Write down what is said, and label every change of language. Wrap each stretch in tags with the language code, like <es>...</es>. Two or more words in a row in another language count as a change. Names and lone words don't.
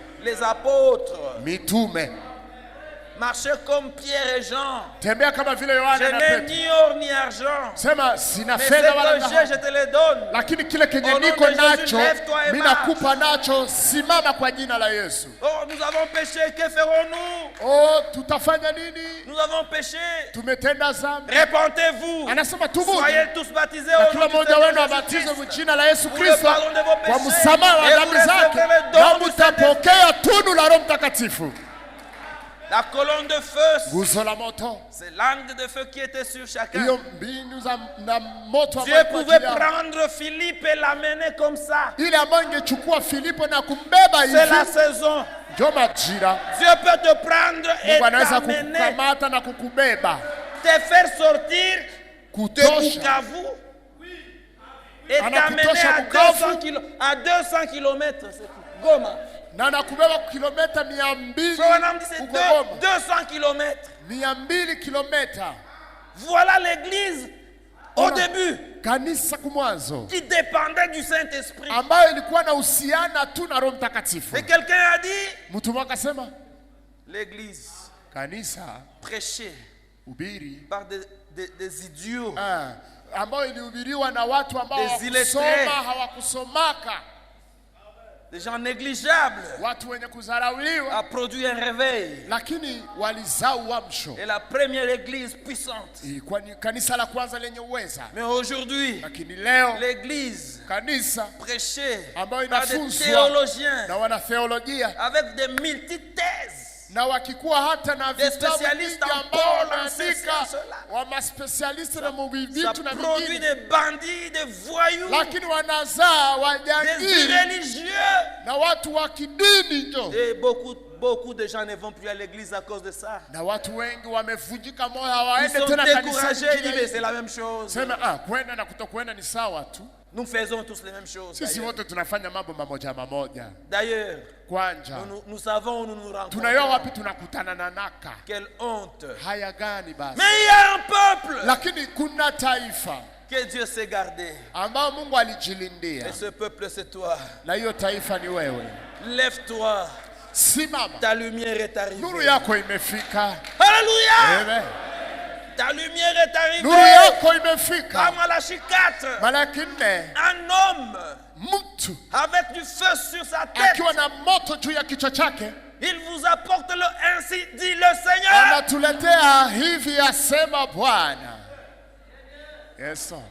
<fr>Les apôtres.</fr> <sw>Mitume.</sw> <fr>Marchaient comme Pierre et Jean.</fr> <sw>Tembea kama vile Yohana</sw> <fr>Je</fr> <sw>na</sw> <fr>n'ai</fr> <sw>Petro.</sw> <fr>ni or ni argent.</fr> <sw>Sema sina</sw> <fr>Mais ce</fr> <sw>fedha wala</sw> <fr>que j'ai, je</fr> <sw>dhahabu,</sw> <fr>te le donne.</fr> <sw>lakini kile kenye</sw> <fr>Au nom</fr> <sw>niko</sw> <fr>de Jésus,</fr> <sw>nacho</sw> <fr>lève-toi et</fr> <sw>mimi</sw> <fr>marche.</fr> <sw>nakupa nacho, simama kwa jina la Yesu.</sw> <fr>Oh, nous avons péché, que ferons-nous?</fr> <sw>Oh, tutafanya nini?</sw> <fr>Nous avons péché.</fr> <sw>Tumetenda dhambi.</sw> <fr>Répentez-vous.</fr> <sw>Anasema tubuni.</sw> <fr>Soyez tous baptisés</fr> <sw>Na</sw> <fr>au</fr> <sw>kila</sw> <fr>nom du</fr> <sw>mmoja</sw> <fr>Seigneur</fr> <sw>wenu abatizwe</sw> <fr>Jésus-Christ.</fr> <sw>kwa jina la Yesu</sw> <fr>Pour le</fr> <sw>Kristo</sw> <fr>pardon de vos</fr> <sw>kwa</sw> <fr>péchés.</fr> <sw>msamaha wa</sw> <fr>Et vous</fr> <sw>dhambi zake,</sw> <fr>recevrez le</fr> <sw>na</sw> <fr>don du Saint-Esprit.</fr> <sw>mtapokea tunu la Roho Mtakatifu.</sw> <fr>La colonne de feu,</fr> <sw>Nguzo la moto,</sw> <fr>c'est l'angle de feu qui était sur chacun.</fr> <sw>hiyo mbinu za na moto</sw> <fr>Dieu</fr> <sw>ambayo kwa</sw> <fr>pouvait</fr> <sw>ajili yao.</sw> <fr>prendre Philippe et l'amener comme ça.</fr> <sw>Ile ambayo ingechukua Filipo na kumbeba</sw> <fr>C'est la</fr> <sw>hivi,</sw> <fr>saison.</fr> <sw>ndio majira.</sw> <fr>Dieu peut te prendre et</fr> <sw>Mungu anaweza</sw> <fr>t'amener,</fr> <sw>kukukamata na kukubeba,</sw> <fr>te faire sortir de</fr> <sw>kutosha,</sw> <fr>Bukavu et</fr> <sw>Anakutosha</sw> <fr>t'amener</fr> <sw>Bukavu.</sw> <fr>à 200 km. Goma.</fr> <sw>na nakubeba kilomita 200</sw> <fr>Frère Nam dit c'est</fr> <sw>huko Goma.</sw> <fr>200 km.</fr> <sw>200 kilomita.</sw> <fr>Voilà l'église au</fr> <sw>Ona</sw> <fr>début</fr> <sw>kanisa kumwanzo</sw> <fr>qui dépendait du Saint-Esprit.</fr> <sw>ambayo ilikuwa na uhusiana tu na Roho Mtakatifu.</sw> <fr>Et quelqu'un a dit,</fr> <sw>Mtu mmoja akasema</sw> <fr>l'église</fr> <sw>kanisa</sw> <fr>prêchée</fr> <sw>ubiri</sw> <fr>par des idiots,</fr> <sw>ambayo ilihubiriwa na watu ambao</sw> <fr>Des illettrés.</fr> <sw>hawakusomaka,</sw> <fr>des gens négligeables,</fr> <sw>watu wenye kudharauliwa,</sw> <fr>a produit un réveil.</fr> <sw>lakini walizaa uamsho.</sw> <fr>Et la première église puissante.</fr> <sw>Ilikuwa ni kanisa la kwanza lenye uweza,</sw> <fr>Mais aujourd'hui,</fr> <sw>lakini leo</sw> <fr>l'église</fr> <sw>kanisa</sw> <fr>prêchée</fr> <sw>ambayo</sw> <fr>par des</fr> <sw>inafunzwa</sw> <fr>théologiens</fr> <sw>na wanatheolojia</sw> <fr>avec des multithèses,</fr> <sw>na wakikuwa hata na</sw> <fr>Des</fr> <sw>vitabu</sw> <fr>spécialistes</fr> <sw>vingi</sw> <fr>en</fr> <sw>ambao</sw> <fr>Paul, en</fr> <sw>wanaandika</sw> <fr>ceci, en cela.</fr> <sw>wa maspesialisti na</sw> <fr>ça</fr> <sw>vitu na</sw> <fr>produit</fr> <sw>vingine,</sw> <fr>des bandits, des voyous,</fr> <sw>lakini wanazaa</sw> <fr>des</fr> <sw>wajangili</sw> <fr>irréligieux.</fr> <sw>na watu wa kidini njo,</sw> <fr>Et beaucoup de gens ne vont plus à l'église à cause de ça.</fr> <sw>na watu wengi wamevunjika moyo,</sw> <fr>Ils</fr> <sw>hawaende</sw> <fr>sont</fr> <sw>tena</sw> <fr>découragés, ils disent mais</fr> <sw>kanisani.</sw> <fr>c'est la même chose.</fr> <sw>Sema kwenda na kutokwenda ni sawa tu,</sw> <fr>Nous faisons tous les mêmes choses.</fr> <sw>sisi wote tunafanya mambo mamoja mamoja.</sw> <fr>D'ailleurs,</fr> <sw>Kwanja</sw> <fr>nous savons où nous nous</fr> <sw>tunayua</sw> <fr>rencontrons.</fr> <sw>wapi tunakutana na naka.</sw> <fr>Quelle honte.</fr> <sw>Haya gani basi?</sw> <fr>Mais il y a un peuple</fr> <sw>Lakini kuna taifa</sw> <fr>que Dieu s'est gardé.</fr> <sw>ambao Mungu alijilindia,</sw> <fr>Et ce peuple, c'est toi.</fr> <sw>na hiyo taifa ni wewe.</sw> <fr>Lève-toi.</fr> <sw>Simama,</sw> <fr>Ta lumière est</fr> <sw>nuru</sw> <fr>arrivée.</fr> <sw>yako imefika. Alléluia. Amen.</sw> <fr>Ta lumière est arrivée.</fr> <sw>Nuru yako imefika.</sw> <fr>Comme Malachie 4.</fr> <sw>Malaki 4,</sw> <fr>Un homme</fr> <sw>mtu</sw> <fr>avec du feu sur sa tête.</fr> <sw>akiwa na moto juu ya kichwa chake</sw> <fr>Il vous apporte le ainsi dit le Seigneur.</fr> <sw>anatuletea hivi, asema Bwana.</sw> <en>Yes, sir.</en>